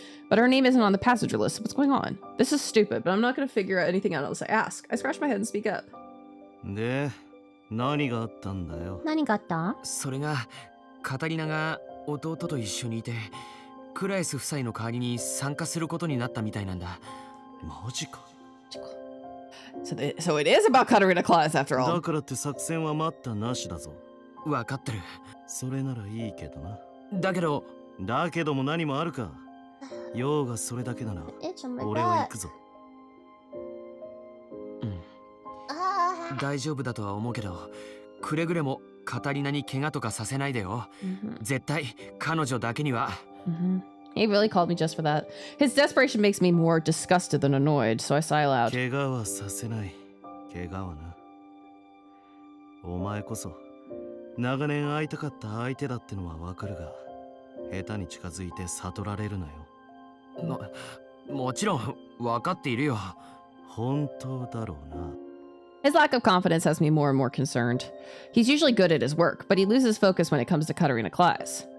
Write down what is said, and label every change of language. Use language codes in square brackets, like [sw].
[en] But her name isn't on the passenger list. What's going on? This is stupid, but I'm not going to figure out anything out unless I ask. I scratch my head and speak up. [ja] 何があったんだよ。何があった？それがカタリナが弟と一緒にいてクラエス夫妻の代わりに参加することになったみたいなんだ。マジか。 [en] So it is about Katarina Claus after all. [ja] だからって作戦は待ったなしだぞ。わかってる。それならいいけどな。だけども何もあるか。用がそれだけなら俺は行くぞ。大丈夫だとは思うけど、くれぐれもカタリナに怪我とかさせないでよ。絶対彼女だけには。 [en] He really called me just for that. His desperation makes me more disgusted than annoyed, so I sigh aloud. [ja] 怪我はさせない。怪我はな。お前こそ長年会いたかった相手だってのはわかるが、下手に近づいて悟られるなよ。もちろん分かっているよ。本当だろうな。 [en] His lack of confidence has me more and more concerned. He's usually good at his work, but he loses focus when it comes to Katarina Claus.